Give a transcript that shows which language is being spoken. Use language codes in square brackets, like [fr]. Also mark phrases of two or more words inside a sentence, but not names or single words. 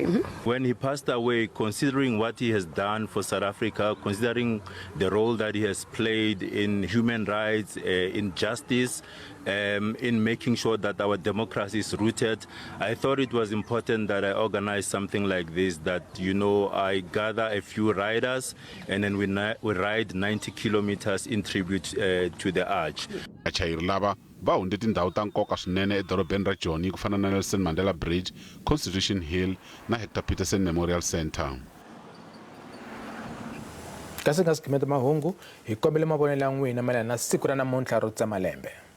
[en] When he passed away, considering what he has done for South Africa, considering the role that he has played in human rights, in justice, in making sure that our democracy is rooted, I thought it was important that I organize something like this, that, you know, I gather a few riders and then we ride 90 kilometers in tribute to the Arch. [ts] Va hunde tindhawu ta nkoka swinene edorobeni ra Joni ku fana na Nelson Mandela Bridge, Constitution Hill na Hector Peterson Memorial Center. Kasi nga skimeta Mahungu hi kombele mavonelo ya n'wina mayelana na siku ra namuntlha ro tsemalembe.